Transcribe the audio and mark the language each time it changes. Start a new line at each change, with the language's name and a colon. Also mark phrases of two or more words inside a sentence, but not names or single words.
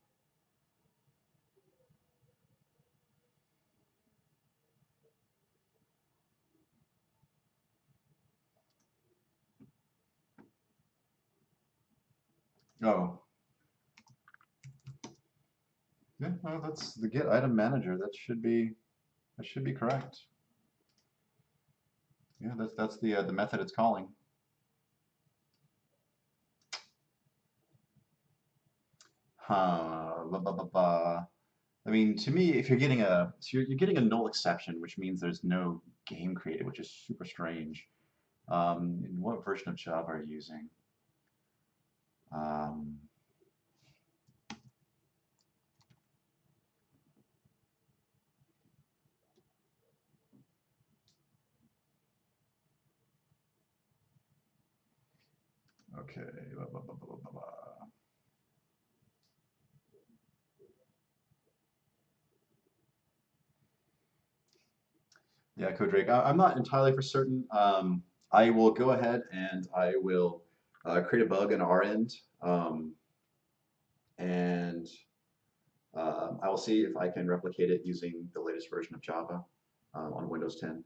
English: Oh, yeah, no, that's the get item manager. That should be correct. Yeah, that's the method it's calling. Huh. Ba, ba, ba, ba. I mean, to me, if you're getting you're getting a null exception, which means there's no game created, which is super strange. And what version of Java are you using? Um, okay. Ba, ba, ba, ba, ba, ba. Yeah, Codrake. I'm not entirely for certain. I will go ahead and I will create a bug on our end, and I will see if I can replicate it using the latest version of Java on Windows 10.